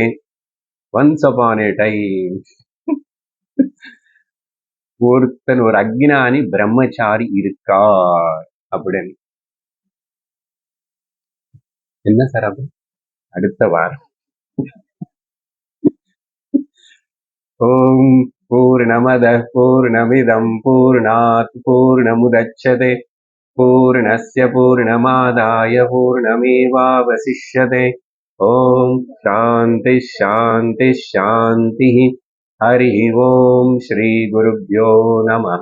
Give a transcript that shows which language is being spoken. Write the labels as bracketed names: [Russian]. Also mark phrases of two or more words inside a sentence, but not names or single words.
[English] once upon a time [Tamil] ஒருத்தன் ஒரு அக்ஞானி பிரம்மச்சாரி இருக்கார் அப்படின்னு. என்ன சார் அப்ப அடுத்த வாரம் [Sanskrit] ॐ पूर्णमदः पूर्णमिदं पूर्णात् पूर्णमुदच्यते पूर्णस्य पूर्णमादाय पूर्णमेवावशिष्यते. ॐ शान्तिः शान्तिः शान्तिः. हरि ॐ श्री गुरुभ्यो नमः.